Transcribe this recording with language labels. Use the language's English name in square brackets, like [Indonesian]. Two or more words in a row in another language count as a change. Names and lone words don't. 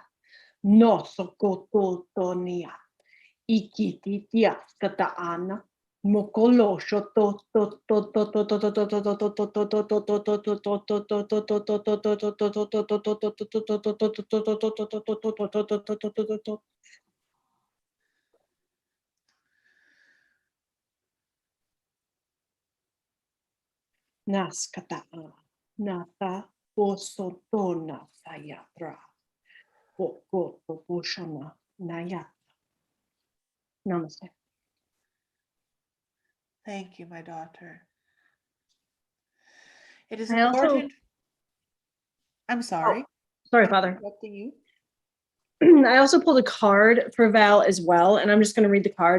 [English] no sokototonia ikititia kataana mokolo shoto to to to to to to to to to naskata nata posotona sayatra poko poshana nayata. Namaste. Thank you, my daughter. It is I also- important. I'm sorry. Sorry, Father. Interrupting you. I also pulled a card for Val as well, and I'm just going to read the card.